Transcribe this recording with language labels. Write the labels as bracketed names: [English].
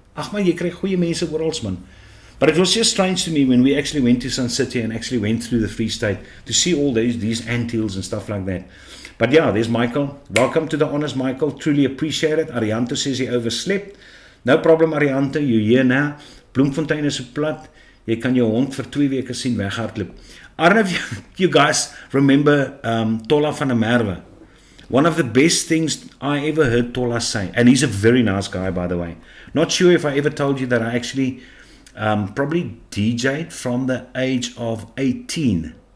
[Afrikaans] Ag man, jy kry goeie mense oral, man. [English] But it was just strange to me when we actually went to Sun City and actually went through the Free State to see all these anthills and stuff like that. But yeah, there's Michael. Welcome to the honors, Michael. Truly appreciate it. Arianto says he overslept. No problem, Arianto. You're here now. [Afrikaans] Bloemfontein is so plat. Jy kan jou hond vir 2 weke sien weghardloop. [English] I don't know if you guys remember Tola van der Merwe. One of the best things I ever heard Tola say. And he's a very nice guy, by the way. Not sure if I ever told you that I actually probably DJ'd from the age of 18.